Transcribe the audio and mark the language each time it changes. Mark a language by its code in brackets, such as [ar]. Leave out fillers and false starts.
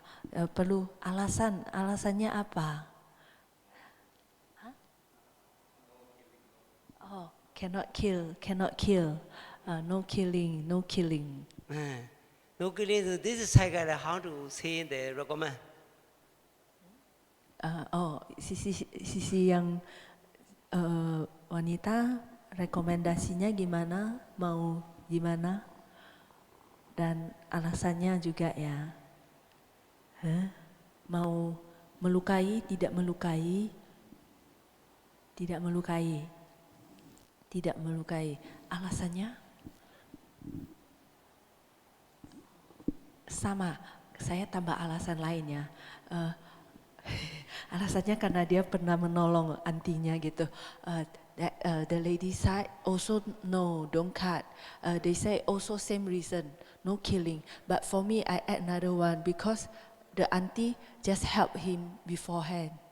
[id] Perlu alasannya apa? Huh? [en] Oh, cannot kill, no killing. No killing. So this is how to say the recommend. [id] Sisi yang wanita rekomendasinya gimana, mau gimana, dan alasannya juga ya. Mau melukai, tidak melukai, alasannya sama, saya tambah alasan lainnya. Alasannya karena dia pernah menolong antinya gitu. [en] The lady said also no, don't cut. They say also same reason, no killing. But for me I add another one because the auntie just help him beforehand.